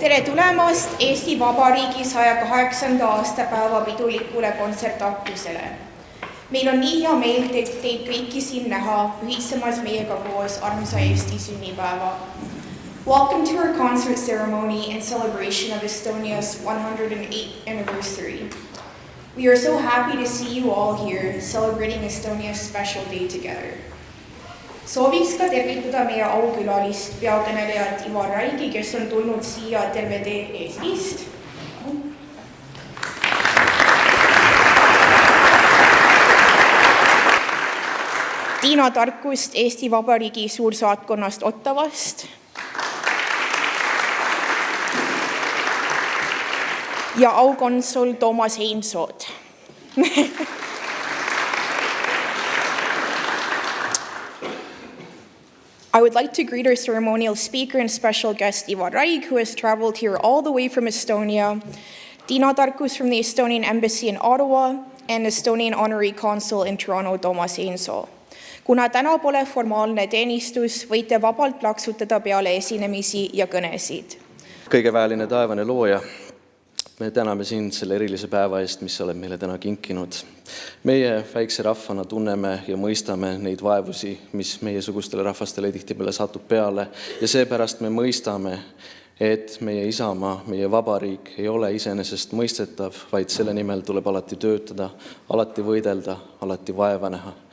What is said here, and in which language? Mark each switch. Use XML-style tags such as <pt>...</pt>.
<et>Tere tulemast Eesti Vabariigi 108. aastapäeva pidulikule kontsertaktusele. Meil on nii hea meel teid kõiki siin näha, ühisemas meiega koos armsa Eesti sünnipäeva.</et> <en>Welcome to our concert ceremony and celebration of Estonia's 108th anniversary. We are so happy to see you all here celebrating Estonia's special day together.</en> <et>Sooviks ka tervitada meie aukülalist peakõnelejat Ivar Raigi, kes on tulnud siia terve tee Eestist. Tiina Tarkust Eesti Vabariigi suursaatkonnast Ottawast. Ja aukonsul Toomas Heinsood.</et> <en>I would like to greet our ceremonial speaker and special guest Ivar Raig, who has traveled here all the way from Estonia, Tiina Tarkus from the Estonian Embassy in Ottawa, and Estonian Honorary Consul in Toronto, Toomas Heinsoo.</en> <et>Kuna täna pole formaalne teenistus, võite vabalt plaksutada peale esinemisi ja kõnesid. Kõigeväeline taevane looja, me täname sind selle erilise päeva eest, mis sa oled meile täna kinkinud. Meie väikse rahvana tunneme ja mõistame neid vaevusi, mis meie sugustele rahvastele tihtipeale satub peale, ja seepärast me mõistame, et meie isamaa, meie vabariik ei ole iseenesest mõistetav, vaid selle nimel tuleb alati töötada, alati võidelda, alati vaeva näha.</et>